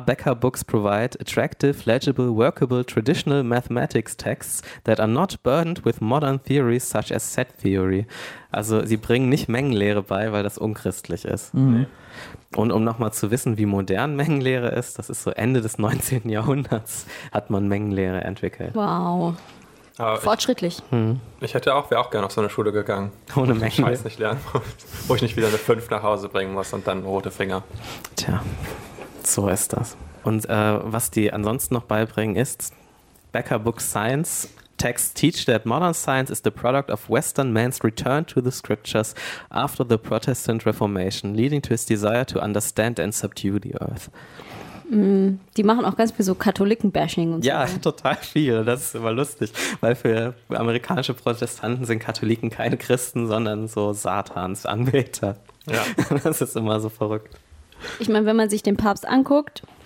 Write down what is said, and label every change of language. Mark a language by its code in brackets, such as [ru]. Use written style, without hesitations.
[en] Becker Books provide attractive, legible, workable, traditional mathematics texts that are not burdened with modern theories such as set theory. [de] Also sie bringen nicht Mengenlehre bei, weil das unchristlich ist. Und um nochmal zu wissen, wie modern Mengenlehre ist, das ist so Ende des 19. Jahrhunderts, hat man Mengenlehre entwickelt. Wow. Aber fortschrittlich. Ich wäre auch gerne auf so eine Schule gegangen. Ohne Menschen. Scheiß nicht lernen, wo ich nicht wieder eine 5 nach Hause bringen muss und dann rote Finger. Tja, so ist das. Und was die ansonsten noch beibringen ist, [en] Becker Book Science Texts teach that modern science is the product of Western man's return to the scriptures after the Protestant Reformation, leading to his desire to understand and subdue the earth. [de] Die machen auch ganz viel so Katholiken-Bashing und so. Ja, total viel. Das ist immer lustig, weil für amerikanische Protestanten sind Katholiken keine Christen, sondern so Satans-Anbeter. Ja. Das ist immer so verrückt. Ich meine, wenn man sich den Papst anguckt,